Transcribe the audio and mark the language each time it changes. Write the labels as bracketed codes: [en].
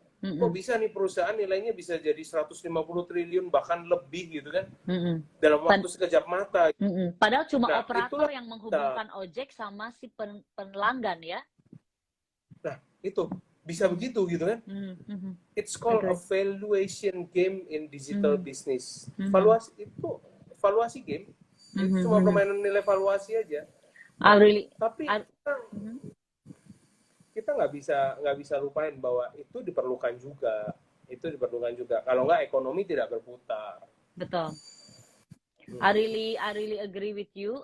[id] Kok bisa nih perusahaan nilainya bisa jadi 150 triliun bahkan lebih gitu kan, dalam waktu sekejap mata. Padahal cuma operator yang menghubungkan ojek sama si pelanggan ya. Nah, itu bisa begitu gitu kan. [en] It's called a valuation game in digital business. [id] Valuasi game. Itu cuma permainan nilai valuasi aja. Tapi kita nggak bisa lupain bahwa itu diperlukan juga. Kalau nggak, ekonomi tidak berputar. Betul. [en] I really agree with you.